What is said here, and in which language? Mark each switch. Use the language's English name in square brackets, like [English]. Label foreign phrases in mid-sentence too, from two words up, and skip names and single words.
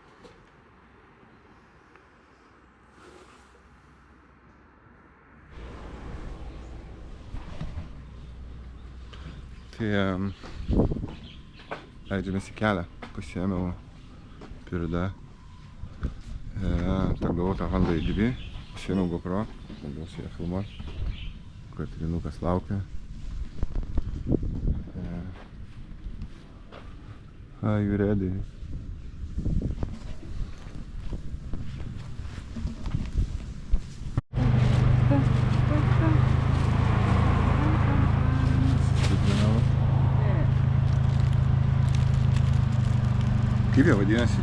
[Lithuanian] Tai leidžiamės į kelią, pasiėmiau pirdą, gavau tą Honda i2, pasiėmiau GoPro, bandau su ją filmuoti, Katrinukas laukia. [English] Are you ready? [Lithuanian] Kaip jie vadinasi?